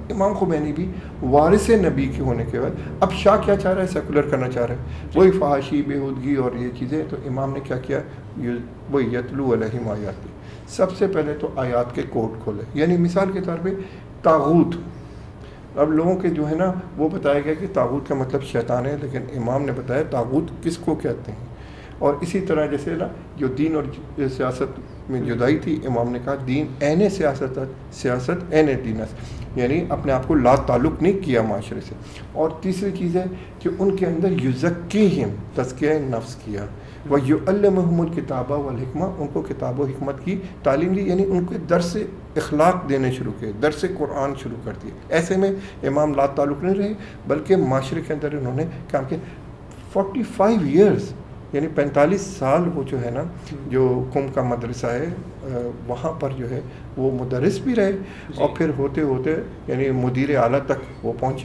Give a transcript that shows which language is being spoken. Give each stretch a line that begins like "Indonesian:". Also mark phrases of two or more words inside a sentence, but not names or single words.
Urdu: امام خمینی بھی وارث نبی کے ہونے کے بعد اب شاہ کیا چاہ رہا ہے، سیکولر کرنا چاہ رہا ہے، وہی فحاشی، بےہودگی اور یہ چیزیں، تو امام نے کیا کیا، وہ
Arabic: یتلو علیہم آیاتی،
Urdu: سب سے پہلے تو آیات کے کوڈ کھولے۔ یعنی مثال کے طور پہ طاغوت، اب لوگوں کے جو ہے نا وہ بتایا گیا کہ طاغوت کا مطلب شیطان ہے، لیکن امام نے بتایا طاغوت کس کو کہتے ہیں۔ اور اسی طرح جیسے نا جو دین اور سیاست میں جدائی تھی، امام نے کہا
Persian: دین این سیاست، سیاست این دینس،
Urdu: یعنی اپنے آپ کو لا تعلق نہیں کیا معاشرے سے۔ اور تیسری چیز ہے کہ ان کے اندر یزکیہم، تزکیہ نفس کیا،
Arabic: وَيُعَلِّمُهُمُ الْكِتَابَ وَالْحِکْمَةَ،
Urdu: ان کو کتاب و حکمت کی تعلیم دی، یعنی ان کو درس اخلاق دینے شروع کیے، درس قرآن شروع کر دیے۔ ایسے میں امام لا تعلق نہیں رہے، بلکہ معاشرے کے اندر انہوں نے کام کیا۔ 45 ایئرز یعنی 45 سال وہ جو ہے نا جو قم کا مدرسہ ہے وہاں پر جو ہے وہ مدرس بھی رہے، اور پھر ہوتے ہوتے یعنی مدیر اعلیٰ تک وہ پہنچے۔